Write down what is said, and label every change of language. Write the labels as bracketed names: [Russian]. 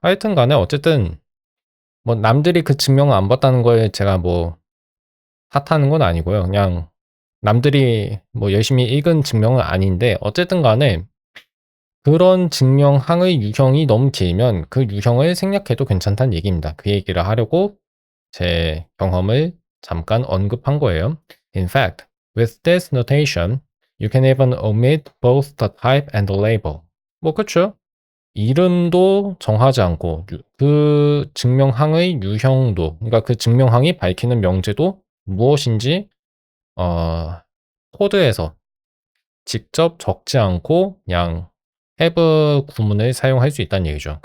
[Korean] 하여튼 간에 어쨌든 뭐 남들이 그 증명을 안 봤다는 거에 제가 뭐 탓하는 건 아니고요. 그냥 남들이 뭐 열심히 읽은 증명은 아닌데 어쨌든 간에 그런 증명항의 유형이 너무 길면 그 유형을 생략해도 괜찮다는 얘기입니다. 그 얘기를 하려고 제 경험을 잠깐 언급한 거예요. [English] In fact, with this notation, you can even omit both the type and the label. [Korean] 뭐 그쵸? 이름도 정하지 않고 그 증명항의 유형도, 그러니까 그 증명항이 밝히는 명제도 무엇인지 코드에서 직접 적지 않고 그냥 have 구문을 사용할 수 있다는 얘기죠.